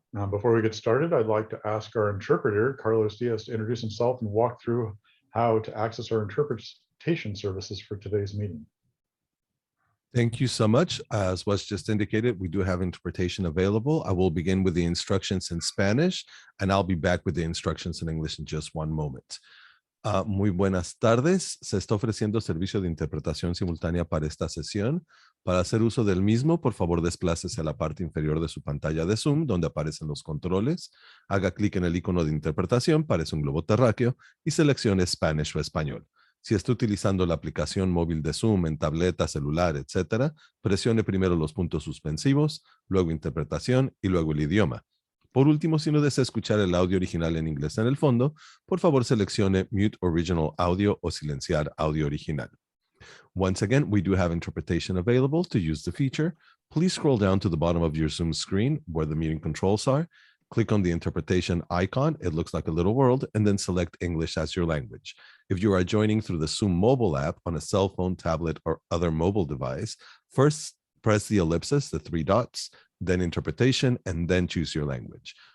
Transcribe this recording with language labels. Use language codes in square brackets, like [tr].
[en] Before we get started, I'd like to ask our interpreter, Carlos Diaz, to introduce himself and walk through how to access our interpretation services for today's meeting. Thank you so much. As was just indicated, we do have interpretation available. I will begin with the instructions in Spanish, and I'll be back with the instructions in English in just one moment. [es] Muy buenas tardes. Se está ofreciendo servicio de interpretación simultánea para esta sesión. Para hacer uso del mismo, por favor, desplácese a la parte inferior de su pantalla de Zoom, donde aparecen los controles. Haga clic en el icono de interpretación, parece un globo terráqueo, y seleccione Spanish o español. Si está utilizando la aplicación móvil de Zoom en tableta, celular, etc., presione primero los puntos suspensivos, luego interpretación y luego el idioma. Por último, si no desea escuchar el audio original en inglés en el fondo, por favor seleccione [en] Mute Original Audio [es] o silenciar audio original. [en] Once again, we do have interpretation available. To use the feature, please scroll down to the bottom of your Zoom screen where the meeting controls are. Click on the interpretation icon. It looks like a little world, and then select English as your language. If you are joining through the Zoom mobile app on a cell phone, tablet, or other mobile device, first press the ellipsis, the three dots, then interpretation, and then choose your language.